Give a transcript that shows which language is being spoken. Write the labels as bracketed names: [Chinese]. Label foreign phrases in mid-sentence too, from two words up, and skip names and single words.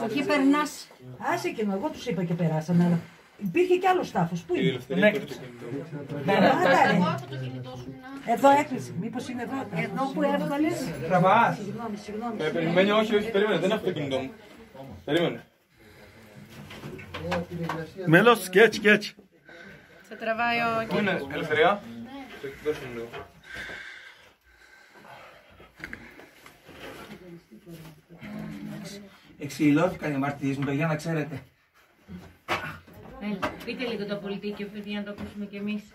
[Greek] Εκεί περνάς. Άσε και εγώ τους είπα και περάσαμε. Αλλά υπήρχε κι άλλος τάφος. Πού είναι? Εδώ έκλεισε. Μήπως είναι εδώ? Εδώ που έβγαλες. Τραβάς. Συγγνώμη. Περιμένει, όχι, περίμενε, δεν είναι αυτοκίνητο μου. Περίμενε. [Turkish] Melos geç geç. [Greek] Σε τραβάει ο Πού είναι, Ελευθερία? Δώσε μου λίγο. Εξηλώθηκαν οι αμαρτίες μου, παιδιά, να ξέρετε. Πείτε λίγο το πολιτικό, για να το ακούσουμε κι εμείς.